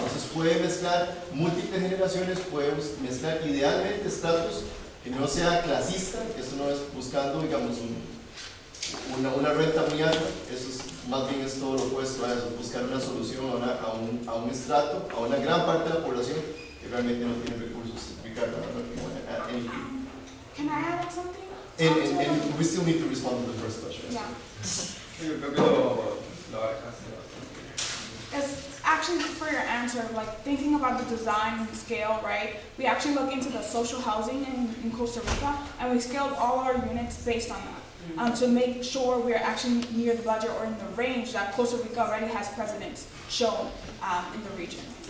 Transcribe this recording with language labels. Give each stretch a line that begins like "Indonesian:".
Spanish: Entonces puede mezclar múltiples generaciones, puede mezclar idealmente estratos que no sea clasista, que eso no es buscando, digamos, una renta muy alta, eso es, más bien es todo lo opuesto a eso, buscar una solución a un estrato, a una gran parte de la población que realmente no tiene recursos.
English: Ricardo, I don't know if you want to add anything. Can I add something? And we still need to respond to the first question. Yeah.
Spanish: Yo creo que lo abarcaste bastante.
English: It's actually for your answer, like thinking about the design and scale, right? We actually look into the social housing in Costa Rica, and we scaled all our units based on that to make sure we're actually near the budget or in the range that Costa Rica already has precedents shown in the region.